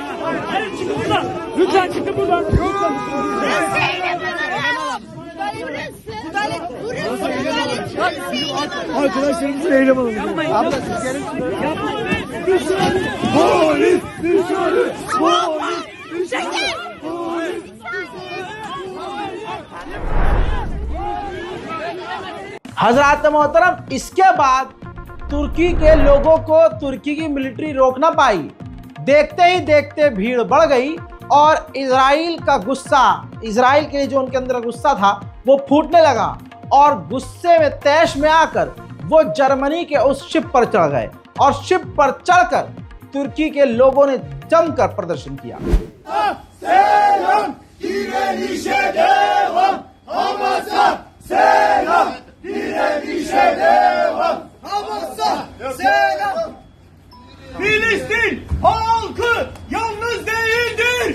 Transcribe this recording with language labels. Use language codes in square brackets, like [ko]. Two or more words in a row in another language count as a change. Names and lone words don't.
[tr] Hayır, çıkın buradan. Lütfen çıkın buradan. Burası Zeynep Hanım. Burası Arkadaşlarımızın eylem alalım. Abla siz gelin. Polis dışarı. Polis dışarı. [hi] हजरात मोहतरम, इसके बाद तुर्की के लोगों को तुर्की की मिलिट्री रोक ना पाई। देखते ही देखते भीड़ बढ़ गई और इजराइल का गुस्सा, इजराइल के लिए जो उनके अंदर गुस्सा था वो फूटने लगा और गुस्से में तैश में आकर वो जर्मनी के उस शिप पर चढ़ गए और शिप पर चढ़कर तुर्की के लोगों ने जमकर प्रदर्शन किया। [tr] Selam, direnişe devam. Hamas'a selam, direnişe devam. Hamas'a selam. Filistin halkı yalnız değildir.